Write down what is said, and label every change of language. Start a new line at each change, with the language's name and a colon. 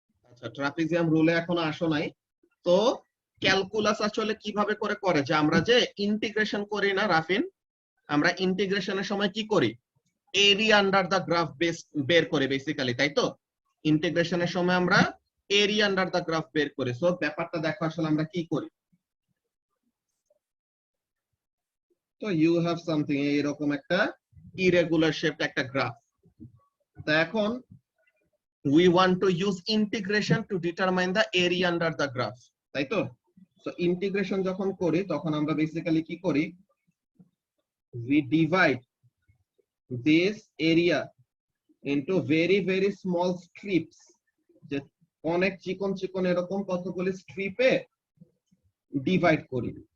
Bangla: আচ্ছা, ট্রাপিজিয়াম রুলে এখনো আসো নাই। তো ক্যালকুলাস আসলে কিভাবে করে যে আমরা যে ইন্টিগ্রেশন করি না রাফিন, আমরা ইন্টিগ্রেশনের সময় কি করি, এরিয়া আন্ডার দা গ্রাফ বের করে বেসিক্যালি, তাই তো? ইন্টিগ্রেশনের সময় আমরা এরিয়া আন্ডার দা গ্রাফ বের করি। সো ব্যাপারটা দেখো আসলে আমরা কি করি। তো
English: you have something,
Bangla: এইরকম একটা ইরেগুলার শেপড একটা গ্রাফ। তো এখন
English: we want to use integration to determine the area under the graph,
Bangla: তাই তো? সো ইন্টিগ্রেশন যখন করি তখন আমরা বেসিক্যালি কি করি,
English: we divide this area into very very small strips,
Bangla: যে অনেক চিকন চিকন এরকম কতগুলি স্ট্রিপে ডিভাইড করি।